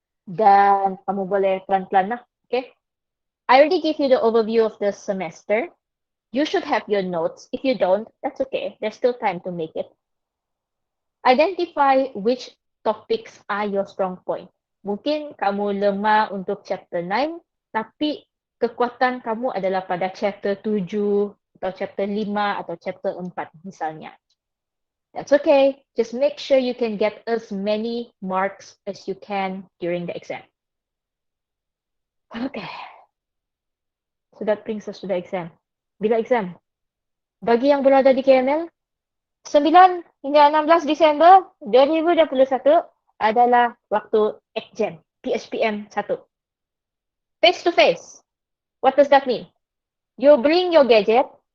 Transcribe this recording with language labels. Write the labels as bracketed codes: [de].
[ms] Dan kamu boleh pelan-pelan lah, okay? [en] I already gave you the overview of the semester. You should have your notes. If you don't, that's okay. There's still time to make it. Identify which topics are your strong point. [ms] Mungkin kamu lemah untuk chapter 9, tapi kekuatan kamu adalah pada chapter 7 atau chapter 5 atau chapter 4 misalnya. [en] That's okay. Just make sure you can get as many marks as you can during the exam. Okay. So that brings us to the exam. [ms] Bila exam? Bagi yang berada di KML, 9 hingga 16 Disember 2021 adalah waktu exam PSPM 1. [en] Face to face. What does that mean? You bring your gadget.